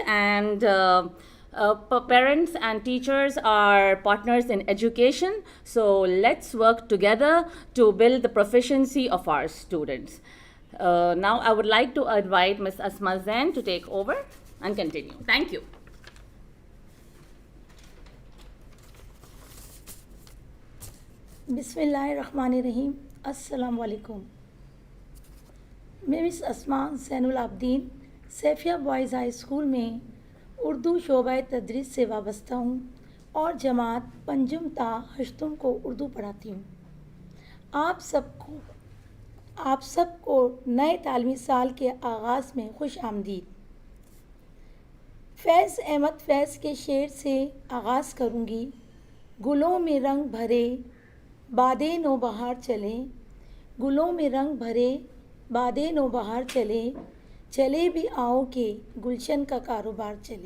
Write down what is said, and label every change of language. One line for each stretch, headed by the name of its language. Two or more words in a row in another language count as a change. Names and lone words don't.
English: And parents and teachers are partners in education. So let's work together to build the proficiency of our students. Now I would like to invite Ms. Asma Zain to take over and continue. Thank you.
Arabic: بسم الله الرحمن الرحيم السلام عليكم.
Urdu: میں مس اسماء زین العابدین سیفیہ بوائز ہائی اسکول میں اردو شعبہ تدریس سے وابستہ ہوں اور جماعت پنجم تا ہشتم کو اردو پڑھاتی ہوں. آپ سب کو نئے تعلیمی سال کے آغاز میں خوش آمدید. فیض احمد فیض کے شعر سے آغاز کروں گی. گلوں میں رنگ بھرے بادِ نو بہار چلے، گلوں میں رنگ بھرے بادِ نو بہار چلے، چلے بھی آؤ کہ گلشن کا کاروبار چلے.